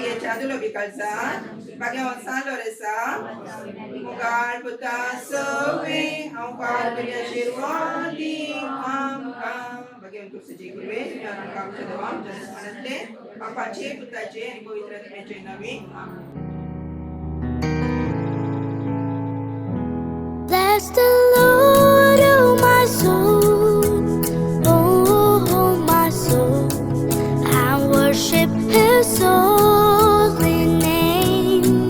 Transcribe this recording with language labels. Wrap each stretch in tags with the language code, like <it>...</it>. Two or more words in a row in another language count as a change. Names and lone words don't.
<en>Dulo Bikalsa, Bagyawan San Loresa, Mugar Buta Sowe, Aukar Kaya Shirwadi, Bagyawan Kursa Jigurwe, Yarangam Chadawam, Janis Manatle, Papache, Putache, and Poitra Mechenavi. Bless the Lord, oh my soul, oh my soul, and worship His holy name.</en>